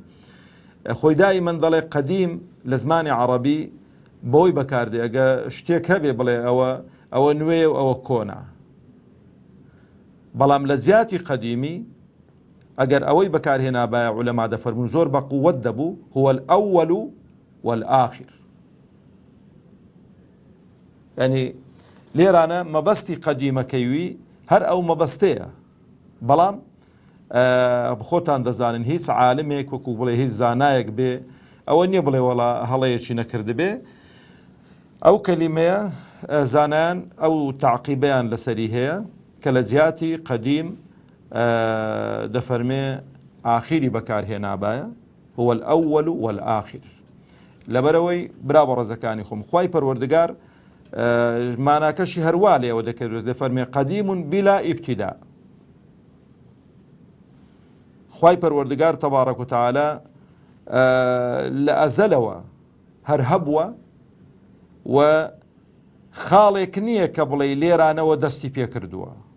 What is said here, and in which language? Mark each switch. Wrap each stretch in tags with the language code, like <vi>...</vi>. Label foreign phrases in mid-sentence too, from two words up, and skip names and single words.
<ckb>خۆی دائیمەن دەڵێ قەدیم لە زمانی عەرەبی بۆی بەکاردێ ئەگە شتێک هەبێ بڵێ ئەوە نوێ و ئەوە کۆنا. بەڵام لە جیاتی قەدیمی ئەگەر ئەوەی بەکارهێنا بایە عولەما دەفەرمون زۆر بە قووەت دەبوو</ckb> <ar>هو الأول والآخر.</ar> <ckb>یعنی لێرانە مەبەستی قەدیمەکەیوی هەر ئەو مەبەستەیە بەڵام خۆتان دەزانن هیچ عالمێک وەکو بڵێ هیچ زانایەک بێ ئەوە نییە بڵێ وەڵا هەڵەیەکی نەکرد بێ ئەو کەلیمەیە زانایان ئەو تعقیبەیان لەسەری هەیە کە لە جیاتی قەدیم دەفەرمێ ئاخیری بەکارهێنابایە</ckb> <ar>هو الأول والآخر.</ar> <ckb>لەبەرەوەی برا بە ڕێزەکانی خۆم خوای پەروەردگار ماناکەشی هەروە لێەوە دەکەوێت دەفەرمێ قەدیم</ckb> <ar>بلا ئیبتیدا.</ar> <ckb>خوای پەروەردگار تەبارەک و تەعالە لە ئەزەلەوە هەر هەبووە و خاڵێک نییە کە بڵێ لێرانەوە دەستی پێکردووە.</ckb>